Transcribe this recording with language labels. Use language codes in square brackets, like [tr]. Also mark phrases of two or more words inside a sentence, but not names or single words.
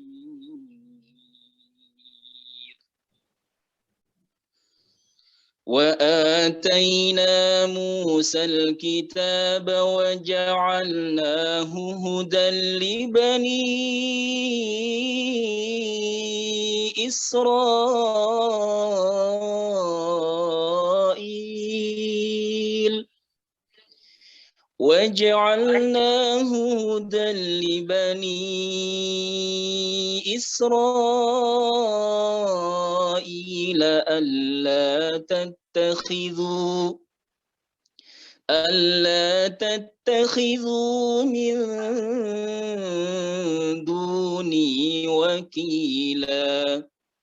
[ar] وآتينا موسى الكتاب وجعلناه هدى لبني Israil وَجَعَلْنَاهُ هُدًى لِبَنِي إِسْرَائِيلَ أَلَّا تَتَّخِذُوا مِن دُونِي وَكِيلًا